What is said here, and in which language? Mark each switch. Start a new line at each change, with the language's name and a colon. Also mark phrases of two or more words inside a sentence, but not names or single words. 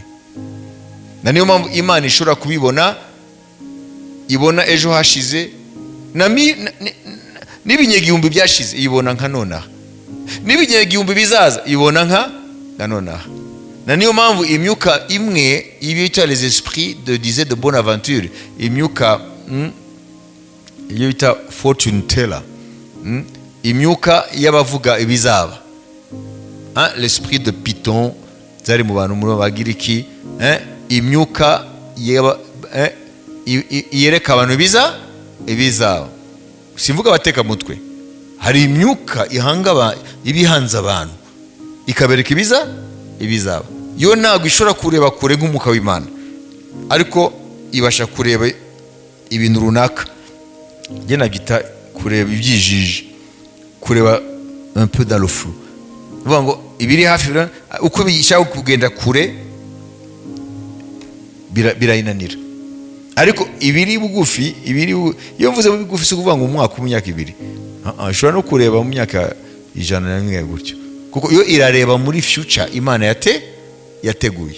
Kinyarwanda: Na niyo mpamvu Imana ishobora kubibona, ibona ejo hashize, n'ibinyegihumbi byashize ibona nka nonaha, n'ibinyegihumbi bizaza ibona nka nonaha. Na niyo mpamvu imyuka imwe ibita
French: les esprits de bonne aventure,
Kinyarwanda: imyuka iyo bita
English: fortune teller,
Kinyarwanda: imyuka y'abavuga ibizaba,
French: l'esprit de Python
Kinyarwanda: zari mu bantu muri Bagiriki, imyuka yereka abantu ibizaba. Simvuga abateka mutwe, hari imyuka ibihanza abantu ikabereka ibizaba. Yo ntabwo ishobora kureba kure nk'umwuka w'Imana, ariko ibasha kureba ibintu runaka, njye nabyita kureba ibyijiji.
French: kureba un peu dans le flou.
Kinyarwanda: Uvuga ngo ibiri hafi uko bishaka kugenda kure birayinanira, ariko ibiri bugufi iyo mvuze bugufi si ukuvuga ngo umwaka w'imyaka ibiri, ushobora no kureba mu myaka 100 gutyo, kuko iyo irareba muri future Imana yateguye.